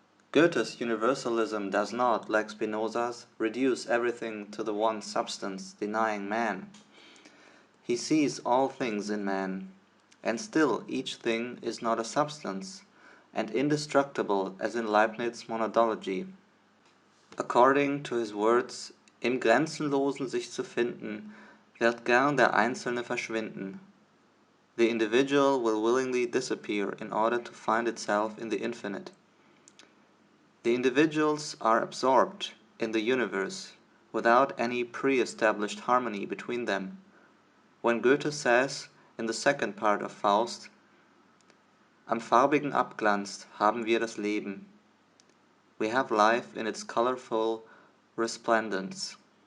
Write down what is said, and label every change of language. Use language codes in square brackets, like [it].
[en] Goethe's universalism does not, like Spinoza's, reduce everything to the one substance, denying man. He sees all things in man, and still each thing is not a substance, and indestructible as in Leibniz' monadology. According to his words, [de] "Im Grenzenlosen sich zu finden, wird gern der Einzelne verschwinden." [en] The individual will willingly disappear in order to find itself in the infinite. The individuals are absorbed in the universe without any pre-established harmony between them. When Goethe says in the second part of Faust, [de] "Am farbigen Abglanz haben wir das Leben," [en] we have life in its colorful resplendence.